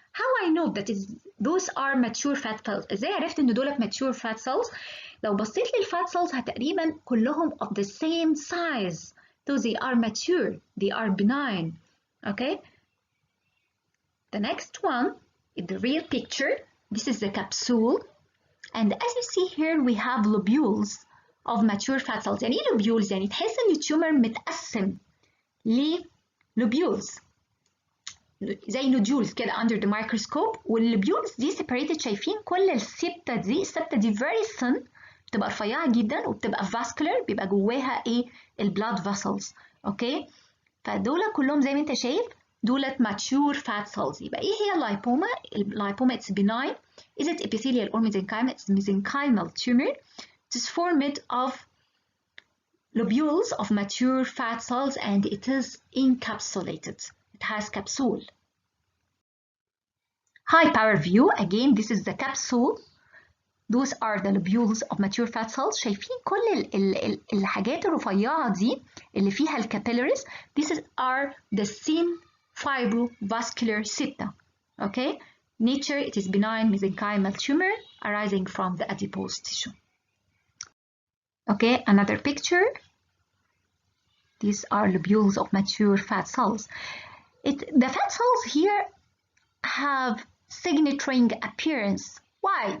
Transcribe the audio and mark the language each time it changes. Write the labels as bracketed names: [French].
[English] How I know that those are mature fat cells؟ [Arabic] ازاي عرفت ان دول [English] mature fat cells؟ [Arabic] لو بصيت للفات [English] cells [Arabic] تقريبا كلهم [English] of the same size. So they are mature, they are benign. Okay. The next one is the real picture. This is the capsule. And as you see here, we have lobules of mature fat cells. [Arabic] يعني ايه lobules؟ يعني تحس ان التيومر متقسم لlobules زي نودولز كده [English] under the microscope. [Arabic] واللوبيولز دي separated. شايفين كل السبتة دي [English] very thin، [Arabic] بتبقى رفيعة جدا وبتبقى vascular، بيبقى جواها ايه البلاد vessels. اوكي، فدول كلهم زي ما انت شايف دولت [English] mature fat cells. [Arabic] يبقى ايه هي اللايبوما؟ اللايبوما [English] it's benign. Is it epithelial or mesenchymal? It's mesenchymal tumor. It is formed of lobules of mature fat cells and it is encapsulated. It has capsule. High power view. Again, this is the capsule. Those are the lobules of mature fat cells. [Arabic] شايفين كل الحاجات الرفيعة دي اللي فيها الكابيلاريز. [English] These are the thin fibrovascular septa. Okay. Nature, it is benign mesenchymal tumor arising from the adipose tissue. Okay, another picture. These are lobules of mature fat cells. The fat cells here have signaturing appearance. Why?